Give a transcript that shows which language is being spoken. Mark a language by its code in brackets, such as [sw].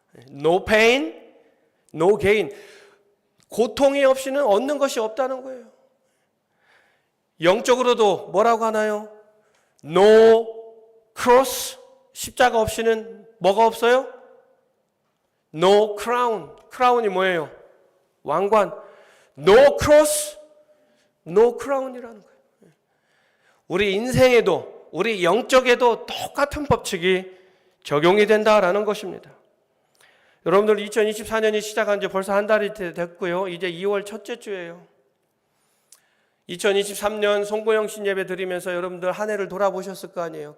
[en] No pain, no gain. [ko] 고통이 없이는 얻는 것이 없다는 거예요. 영적으로도 뭐라고 하나요? [en] No cross, [ko] 십자가 없이는 뭐가 없어요? [en] No crown. [ko] 크라운이 뭐예요? 왕관. [en] No cross, no crown이라는 거예요. [ko] 우리 인생에도 우리 영적에도 똑같은 법칙이 적용이 된다라는 것입니다. 여러분들 2024년이 시작한 지 벌써 한 달이 됐고요. 이제 2월 첫째 주예요. 2023년 송구영신 예배 드리면서 여러분들 한 해를 돌아보셨을 거 아니에요.